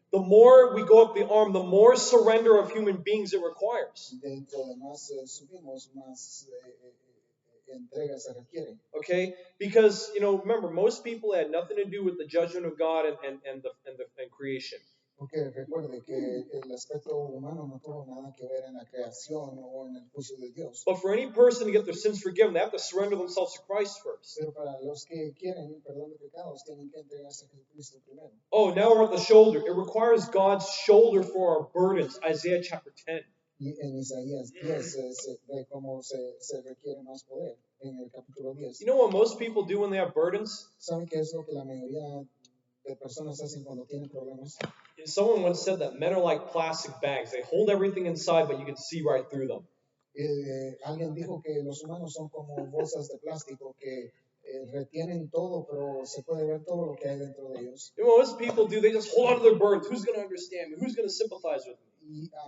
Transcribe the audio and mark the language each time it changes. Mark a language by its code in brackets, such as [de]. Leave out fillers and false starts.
[en] The more we go up the arm, the more surrender of human beings it requires. [es] Dentro de más subimos, más entrega se requiere. [en] Okay? Because, remember, most people had nothing to do with the judgment of God and creation. [es] Porque recuerde que el aspecto humano no tuvo nada que ver en la creación o en el juicio de Dios. [en] But for any person to get their sins forgiven, they have to surrender themselves to Christ first. [es] Pero para los que quieren perdón de pecados, tienen que entregarse a Jesucristo primero. [en] Oh, now we're at the shoulder. It requires God's shoulder for our burdens. Isaiah chapter 10. [es] Y en Isaías 10 se ve cómo se requiere más poder en el capítulo 10. [en] You know what most people do when they have burdens? [es] ¿Saben qué es lo que la mayoría de personas hacen cuando tienen problemas? [en] Someone once said that men are like plastic bags. They hold everything inside, but you can see right through them. [es] Alguien dijo que los humanos son como bolsas de plástico que retienen todo, pero se puede ver todo lo que hay dentro de ellos. [en] You know what most people do? They just hold on to their burdens. Who's going to understand me? Who's going to sympathize with me?